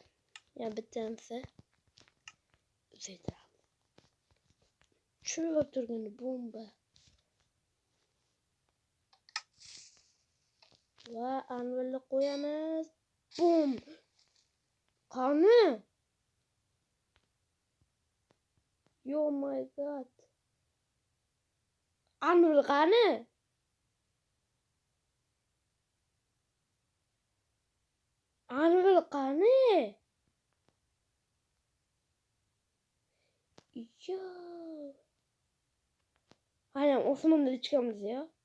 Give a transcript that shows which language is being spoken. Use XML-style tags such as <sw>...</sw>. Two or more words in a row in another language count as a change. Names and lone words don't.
<uz>Yana bittanisi uzaytiramiz. Tushirib turgani bomba. Va Anvilni qo'yamiz. Bum. Qani?</uz> <en>Oh my god.</en> <uz>Anvil qani? Anvil qani? Yo. Ayam osmonda chiqamiz ya.</uz>